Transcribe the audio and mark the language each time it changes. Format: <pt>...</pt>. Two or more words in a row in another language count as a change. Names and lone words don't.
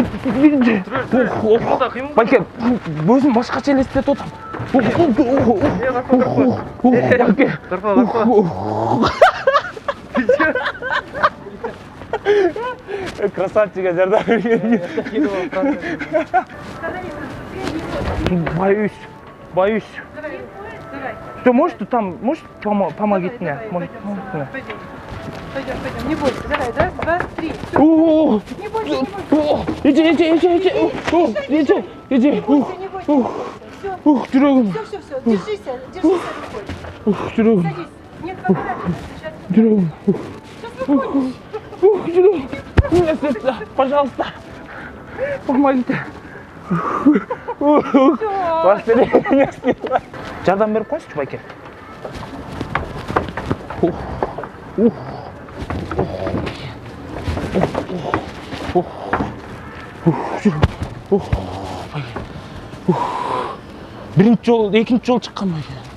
<ky>Кыймылда. Байке, өзүм башкача элестетип атам. Байке. Красавчика жардам берген.</ky> <ru>Боюсь. Что, может, там, может, помогите мне? Пойдем, не бойся, давай, раз, два, три. Не бойся, не бойся. Иди. Не бойся, не бойся.</ru> <kk>Жүрегім.</kk> <ru>Все, держись рукой.</ru> <kk>Жүрегім.</kk> <ru>Садись. Нет, пока.</ru> <kk>Жүрегім.</kk> <ru>Сейчас выходишь. Жүрегім. Мне сердце, пожалуйста. Помогите. Воспаление сняла.</ru> <ky>Жардам берип коюңузчу, байке. Биринчи жол, экинчи жол чыккан байке.</ky>